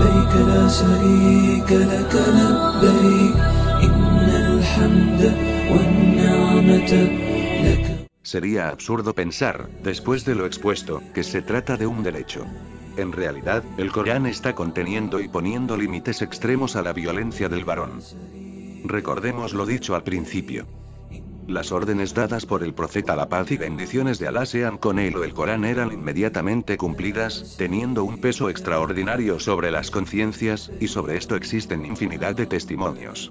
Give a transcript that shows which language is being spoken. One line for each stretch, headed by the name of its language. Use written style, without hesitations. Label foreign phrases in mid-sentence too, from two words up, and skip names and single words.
Arabic: لبيك لا شريك لك لبيك إن الحمد والنعمة لك.
Spanish: Sería absurdo pensar, después de lo expuesto, que se trata de un derecho. En realidad, el Corán está conteniendo y poniendo límites extremos a la violencia del varón. Recordemos lo dicho al principio. Las órdenes dadas por el profeta, la paz y bendiciones de Alá sean con él o el Corán, eran inmediatamente cumplidas, teniendo un peso extraordinario sobre las conciencias, y sobre esto existen infinidad de testimonios.